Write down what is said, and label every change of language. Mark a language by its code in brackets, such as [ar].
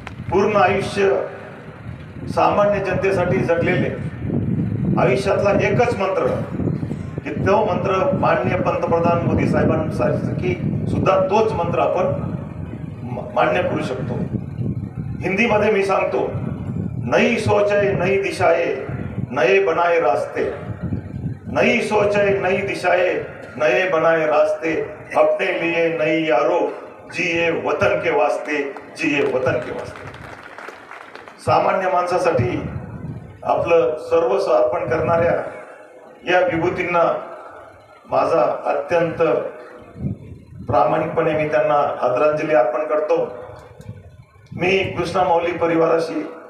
[mr] पूर्ण आयुष्य सामान्य जनतेसाठी जगलेले, आयुष्यातला एकच मंत्र की तो मंत्र माननीय पंतप्रधान मोदी साहेबांसाठी सुद्धा तोच मंत्र आपण मान्य करू शकतो. हिंदीमध्ये मी सांगतो, [hi] नई सोच है नई दिशाए नए बनाए रास्ते, नई सोच है नई दिशाए नए बनाए रास्ते, अपने लिए नई यारो जिये वतन के वास्ते, जिये वतन के वास्ते. [mr] सामान्य माणसासाठी आपलं सर्वस्व अर्पण करणाऱ्या या विभूतींना माझा अत्यंत प्रामाणिकपणे मी त्यांना आदरांजली अर्पण करतो. मी कृष्णा माऊली परिवाराशी